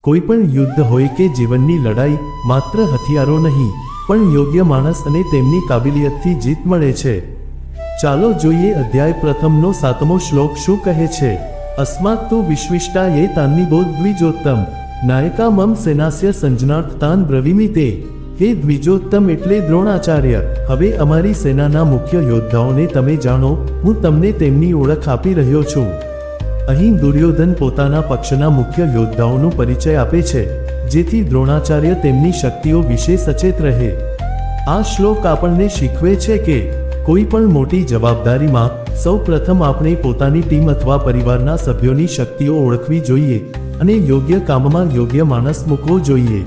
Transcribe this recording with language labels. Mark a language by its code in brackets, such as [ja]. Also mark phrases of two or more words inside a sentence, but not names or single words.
[gu] કોઈ પણ યુદ્ધ હોય કે જીવનની લડાઈ માત્ર હથિયારો નહીં પણ યોગ્ય માણસ અને તેમની કાબિલિયતથી જીત મળે છે। ચાલો જોઈએ અધ્યાય પ્રથમનો 7મો શ્લોક શું કહે છે। [sa] अस्मात् तु विश्विष्टा ये तान्निबोध द्विजोत्तम नायका मम सेनास्य संजनार्थ तान ब्रवीमि ते [gu] हे द्विजोत्तम એટલે દ્રોણાચાર્ય હવે અમારી સેનાના મુખ્ય યોદ્ધાઓને તમે જાણો હું તમને તેમની ઓળખ આપી રહ્યો છું। અહીં દુર્યોધન પોતાના પક્ષના મુખ્ય યોદ્ધાઓનો પરિચય આપે છે જેથી દ્રોણાચાર્ય તેમની શક્તિઓ વિશે સચેત રહે। આ શ્લોક આપણને શીખવે છે કે કોઈ પણ મોટી જવાબદારીમાં સૌ પ્રથમ આપણે પોતાની ટીમ અથવા પરિવારના સભ્યોની શક્તિઓ ઓળખવી જોઈએ અને યોગ્ય કામમાં યોગ્ય માણસ મૂકવો જોઈએ।